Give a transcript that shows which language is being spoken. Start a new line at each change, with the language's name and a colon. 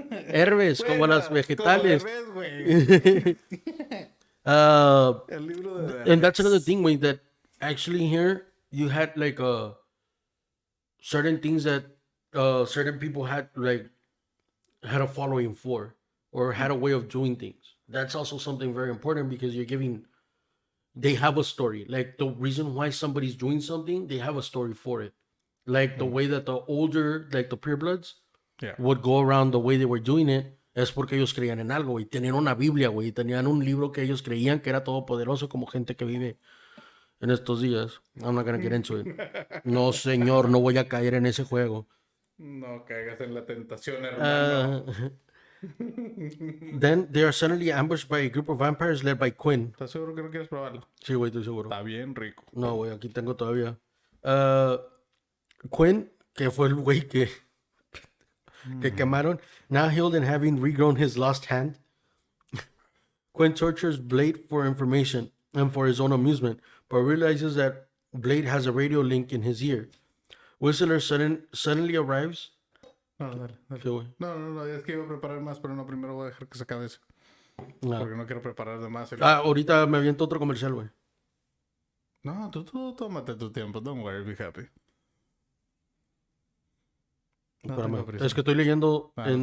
Spanish: Herbes, como las vegetales. Como güey. El libro de
English: And that's another thing, way that actually here you had like certain things that certain people had a following for or had a way of doing things. That's also something very important because they have a story. Like the reason why somebody's doing something, they have a story for it. Like the way that the older, like the purebloods, Yeah.
Spanish: would go around the way they were doing it, es porque ellos creían en algo, y tenían una Biblia, güey, y tenían un libro que ellos creían que era todopoderoso como gente que vive en estos días. I'm not gonna get into it. No, señor, no voy a caer en ese juego. No caigas en la tentación, hermano.
English: Then they are suddenly ambushed by a group of vampires led by Quinn.
Spanish: ¿Estás seguro que no quieres probarlo? Sí, güey, estoy seguro. Está bien rico. No, güey, aquí tengo todavía. Quinn, que fue el güey que quemaron, now healed and having regrown his lost hand.
English: Quinn tortures Blade for information and for his own amusement, but realizes that Blade has a radio link in his ear. Whistler suddenly arrives.
Spanish: No, dale, dale. ¿Qué, güey? No, es que iba a preparar más, pero no, primero voy a dejar que se acabe eso. Ah. Porque no quiero preparar de más. Ahorita me aviento otro comercial, güey. No, tú tómate tu tiempo. Don't worry, be happy. No Espérame. tengo prisa. Es que estoy leyendo en